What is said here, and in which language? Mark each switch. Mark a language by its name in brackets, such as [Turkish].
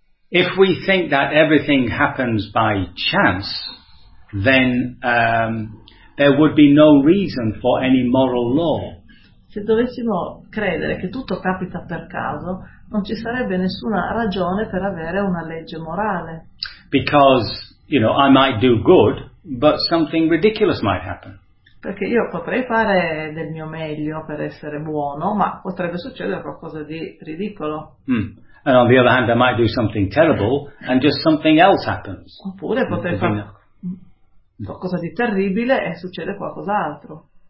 [English] If we think that everything happens by chance, then there would be no reason for any moral law. [Italian] Se dovessimo credere che tutto capita per caso, non ci sarebbe nessuna ragione per avere una legge morale. [English] Because, you know, I might do good, but something ridiculous might happen. [Italian] Perché io potrei fare del mio meglio per essere buono, ma potrebbe succedere qualcosa di ridicolo. [English] And on the other hand, I might do something terrible, and just something else happens. [Italian] Oppure potrei fare qualcosa di terribile e succede qualcos'altro.